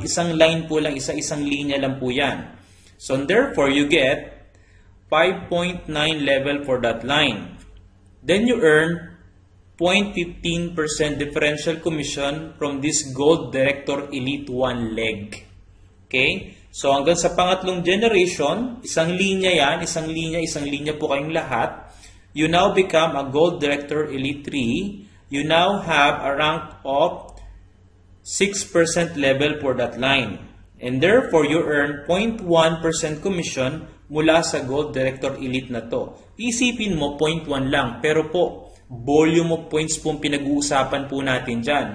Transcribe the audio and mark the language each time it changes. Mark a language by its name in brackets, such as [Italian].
[Filipino] Isang line po lang, isang linya lang po yan. [English] So therefore, you get 5.9 level for that line. Then you earn 0.15% differential commission from this Gold Director Elite 1 leg. Okay? [Filipino] So hanggang sa pangatlong generation, isang linya yan, isang linya po kayong lahat. [English] You now become a Gold Director Elite 3. You now have a rank of 6% level for that line. And therefore, you earn 0.1% commission [Filipino] mula sa [English] Gold Director Elite na to. [Filipino] Isipin mo, 0.1 lang. Pero po, [English] volume of points [Filipino] po pinag-uusapan po natin dyan.